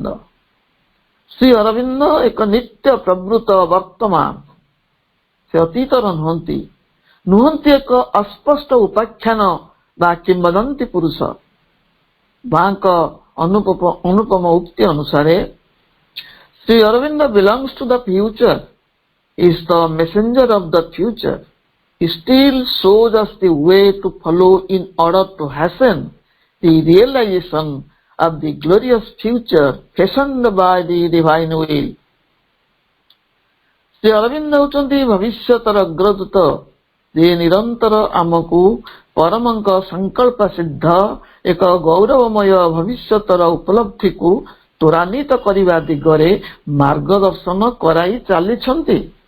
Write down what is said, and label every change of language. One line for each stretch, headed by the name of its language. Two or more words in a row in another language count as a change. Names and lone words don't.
Odia: ଶ୍ରୀ ଅରବିନ୍ଦ ଏକ ନିତ୍ୟ ପ୍ରବୃତ୍ତ ବର୍ତ୍ତମାନ। ସେ ଅତୀତର ନୁହନ୍ତି ଏକ ଅସ୍ପଷ୍ଟ ଉପାଖ୍ୟାନ ବା କିମ୍ବଦନ୍ତୀ ପୁରୁଷ। ମାଙ୍କ ଅନୁପମ ଉକ୍ତି ଅନୁସାରେ
English: ଶ୍ରୀ ଅରବିନ୍ଦ belongs to the future, is the messenger of the future. He still shows us the way to follow in order to hasten the realization of the glorious future fashioned by the divine will.
Odia: ଶ୍ରୀ ଅରବିନ୍ଦ ହେଉଛନ୍ତି ଭବିଷ୍ୟତର ଅଗ୍ରଦୂତ, ଯିଏ ନିରନ୍ତର ଆମକୁ ପରମଙ୍କ ସଂକଳ୍ପ ସିଦ୍ଧ ଏକ ଗୌରବମୟ ଭବିଷ୍ୟତର ଉପଲବ୍ଧିକୁ ତ୍ୱରାନ୍ୱିତ କରିବା ଦିଗରେ ମାର୍ଗଦର୍ଶନ କରାଇ ଚାଲିଛନ୍ତି।